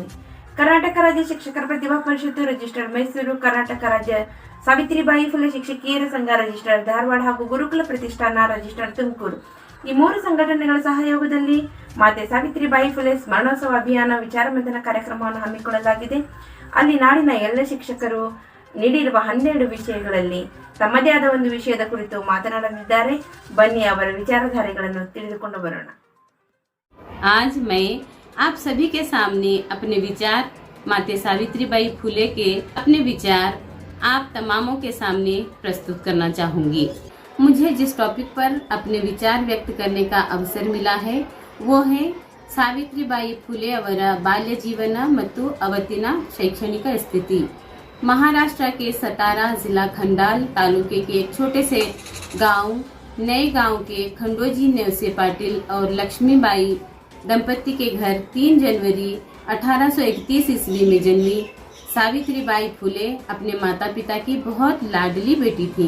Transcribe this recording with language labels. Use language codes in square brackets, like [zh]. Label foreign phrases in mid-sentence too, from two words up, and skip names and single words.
[kn] ಕರ್ನಾಟಕ ರಾಜ್ಯ ಶಿಕ್ಷಕರ ಪ್ರತಿಭಾ ಪರಿಷತ್ತು ರಿಜಿಸ್ಟರ್ಡ್ ಮೈಸೂರು, ಕರ್ನಾಟಕ ರಾಜ್ಯ ಸಾವಿತ್ರಿಬಾಯಿ ಫುಲೆ ಶಿಕ್ಷಕಿಯರ ಸಂಘ ರಿಜಿಸ್ಟರ್ಡ್ ಧಾರವಾಡ ಹಾಗೂ ಗುರುಕುಲ ಪ್ರತಿಷ್ಠಾನ ರಿಜಿಸ್ಟರ್ಡ್ ತುಮಕೂರು ಈ ಮೂರು ಸಂಘಟನೆಗಳ ಸಹಯೋಗದಲ್ಲಿ ಮಾತೆ ಸಾವಿತ್ರಿಬಾಯಿ ಫುಲೆ ಸ್ಮರಣೋತ್ಸವ ಅಭಿಯಾನ ವಿಚಾರ ಮಂಥನ ಕಾರ್ಯಕ್ರಮವನ್ನು ಹಮ್ಮಿಕೊಳ್ಳಲಾಗಿದೆ. ಅಲ್ಲಿ ನಾಡಿನ ಎಲ್ಲ ಶಿಕ್ಷಕರು ನೀಡಿರುವ 12 ವಿಷಯಗಳಲ್ಲಿ ತಮ್ಮದೇ ಆದ ಒಂದು ವಿಷಯದ ಕುರಿತು ಮಾತನಾಡಲಿದ್ದಾರೆ. ಬನ್ನಿ ಅವರ ವಿಚಾರಧಾರೆಗಳನ್ನು ತಿಳಿದುಕೊಂಡು ಬರೋಣ. [hi] आज मैं आप सभी के सामने अपने विचार माते सावित्रीबाई फुले के अपने विचार आप तमामों के सामने प्रस्तुत करना चाहूंगी. मुझे जिस टॉपिक पर अपने विचार व्यक्त करने का अवसर मिला है वो है [kn] ಸಾವಿತ್ರಿಬಾಯಿ ಫುಲೆ ಅವರ ಬಾಲ್ಯ ಜೀವನ ಮತ್ತು ಅವತ್ತಿನ ಶೈಕ್ಷಣಿಕ [hi] स्थिति. महाराष्ट्र के सतारा जिला खंडाल तालुके के एक छोटे से गांव नए गांव के खंडोजी नेवसे पाटिल और लक्ष्मीबाई दंपति के घर 3 जनवरी 1831 ईस्वी में जन्मी सावित्रीबाई फुले अपने माता पिता की बहुत लाडली बेटी थी.